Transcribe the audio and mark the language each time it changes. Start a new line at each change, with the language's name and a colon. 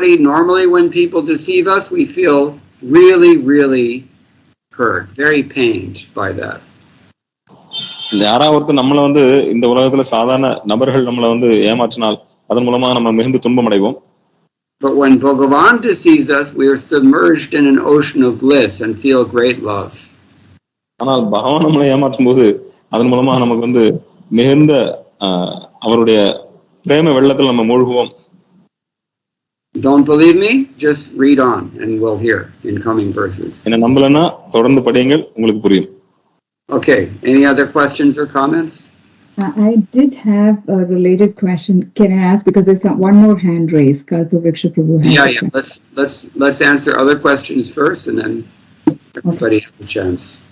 English: Normally when people deceive us, we feel really hurt, very pained by that.
Tamil: யாராவது ஒருத்தர் நம்மள வந்து இந்த உலகத்துல சாதாரண நபர்கள் நம்மள வந்து ஏமாற்றினால் அதன் மூலமா நம்ம மிகுந்த துன்பம் அடைவோம்.
English: But when Bhagavan deceives us, we are submerged in an ocean of bliss and feel great love.
Tamil: ஆனால் பகவான் நம்மளை ஏமாற்றும் போது அதன் மூலமா நமக்கு வந்து மிகுந்த அவருடைய பிரேம வெள்ளத்தில் நம்ம மூழ்குவோம்.
English: Don't believe me? Just read on and we'll hear in coming verses.
Tamil: என்ன நம்பலன்னா தொடர்ந்து படியுங்கள், உங்களுக்கு புரியும்.
English: Okay, any other questions or comments? I did have a related question. Can I ask, because there's one more hand raised? Kalpavriksha Prabhu. Yeah. Let's answer other questions first, and then everybody has a chance.